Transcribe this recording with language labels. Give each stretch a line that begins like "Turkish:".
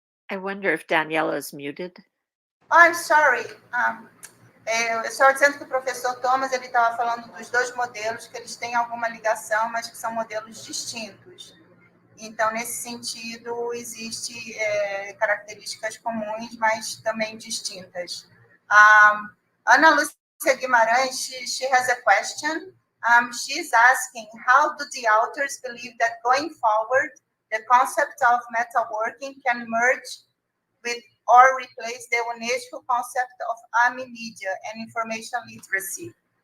English: I wonder if Daniela is muted. I'm sorry.
Portuguese: Eu só dizendo que o professor Thomas ele estava falando dos dois modelos, que eles têm alguma ligação, mas que são modelos distintos. Então, nesse sentido, existem características comuns, mas também distintas.
English: Ana Lúcia Guimarães, she has a question. She's asking, how do the authors believe that going forward, the concept of meta-working can merge with or replace the UNESCO concept of media and information literacy?